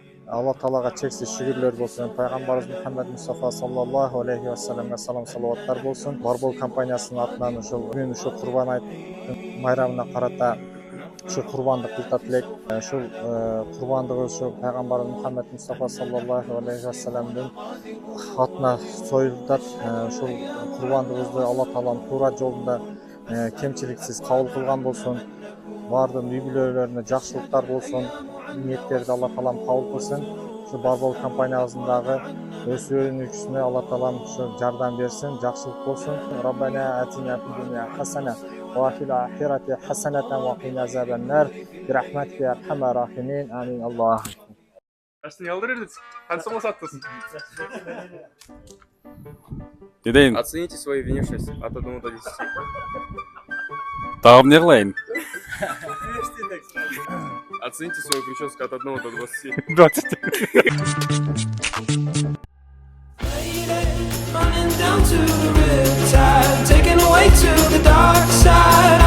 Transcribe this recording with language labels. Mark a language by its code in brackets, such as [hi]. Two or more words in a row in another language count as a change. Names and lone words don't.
[ky] Алла Таалага чексиз шүгүрлөр болсун. Пайгамбарыбыз Мухаммад Мустафа [ar] صلى الله عليه [ky] вассаламга салам салаваттар болсун. Барбол компаниясынын атынан ушул бүгүн ушул Курман-Айт майрамына карата ушул курбандык кылтат элек. Ушул курбандыгы ушул пайгамбарыбыз Мухаммад Мустафа [ar] صلى الله عليه [ky] вассаламдын атына союлат. Ушул курбандыгыбызды Алла Таалам туура жолунда кемчиликсиз кабыл кылган болсун. Бардын үй бүлөлөрүнө жакшылыктар болсун. Ниеттерди Алла Таалам кабыл кылсын. Ушул Барбол компаниясындагы өсүүнүшүнө Алла Таалам ушу жардам берсин, жакшылык болсун. [ar] ربنا آتنا في الدنيا حسنة وفي الآخرة حسنة وقنا عذاب النار برحمتك يا أرحم الراحمين. آمين. الله. [ky] Астын ялдырырдык. Кантсоң саттыз? Дедейин. [ru] Оцените свою внешность от 1 до 10. [ky] Тагым не кылайын? [ru] Оцените свою прическу от 1 до 20. 20. [en] Running down to the riptide, taken away to the dark side.